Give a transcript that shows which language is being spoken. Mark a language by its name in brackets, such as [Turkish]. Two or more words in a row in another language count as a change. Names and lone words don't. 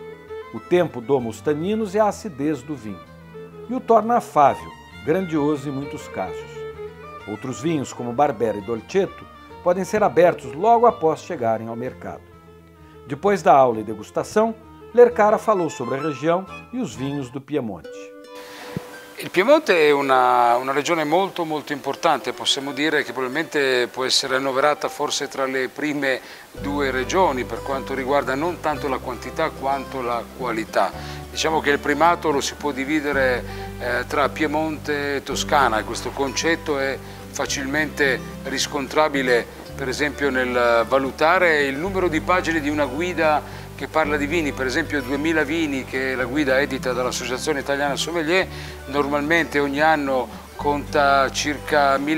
[Portuguese] O tempo doma os taninos e a acidez do vinho, e o torna afável, grandioso em muitos casos. Outros vinhos, como Barbera e Dolcetto, podem ser abertos logo após chegarem ao mercado. Depois da aula e degustação, Lercara falou sobre a região e os vinhos do Piemonte. [Italian] Il Piemonte è una regione molto importante, possiamo dire che probabilmente può essere annoverata forse tra le prime 2 regioni per quanto riguarda non tanto la quantità quanto la qualità. Diciamo che il primato lo si può dividere tra Piemonte e Toscana e questo concetto è facilmente riscontrabile per esempio nel valutare il numero di pagine di una guida che parla di vini, per esempio 2000 vini, che è la guida edita dall'Associazione Italiana Sommelier, normalmente ogni anno conta circa